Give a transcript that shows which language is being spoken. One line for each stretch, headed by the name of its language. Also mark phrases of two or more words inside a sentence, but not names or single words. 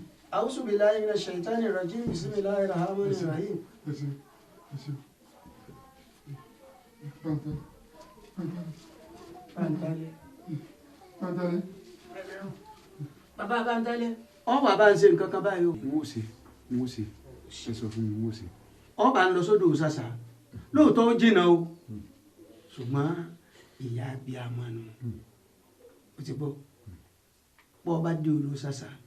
Arabic: أعوذ بالله من الشيطان الرجيم. بسم الله الرحمن الرحيم.
Yoruba: Bàbá Bántálẹ́, ọba bá ń ṣe nǹkan kan báyìí o. n ó ṣe ẹ sọ fún mi n ó ṣe. Ọba ń lọ sódò ṣàṣà lóòótọ́ ó jìnnà o ṣùgbọ́n ìyá abiyamọ nù ó ti gbọ́ bọ́ ọba dé odò ṣàṣà